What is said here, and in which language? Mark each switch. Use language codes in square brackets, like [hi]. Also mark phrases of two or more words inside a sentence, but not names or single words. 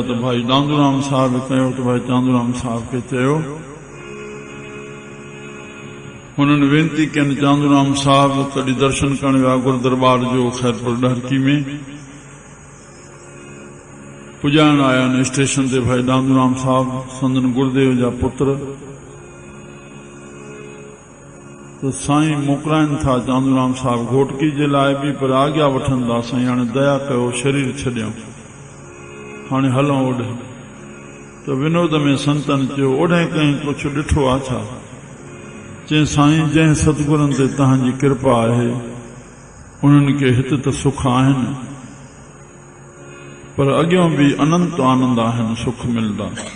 [sd] त भाई चांदूराम साहिब कयो, त भाई चांदूराम साहिब खे चयो। हुननि वेनती कयनि चांदूराम साहिब कॾहिं दर्शन करण विया गुरु दरबार जो खैरपुर ॾहरकी में। पुॼाइण आया आहिनि स्टेशन ते भाई चांदूराम साहिब, संदन गुरुदेव जा पुत्र। तो साईं मोकिलाइनि था चांदूराम साहिब घोटकी जे लाइ बि, पर आज्ञा वठनि था साईं हाणे दया कयो, शरीर छॾियऊं, हाणे हलूं ओॾे। त विनोद में संतनि चयो, ओॾे कंहिं कुझु ॾिठो आहे छा? चई साईं जंहिं सतगुरनि ते तव्हांजी कृपा आहे उन्हनि खे हिते त सुख आहिनि, पर अॻियां बि अनंत आनंद आहिनि, सुख मिलंदा।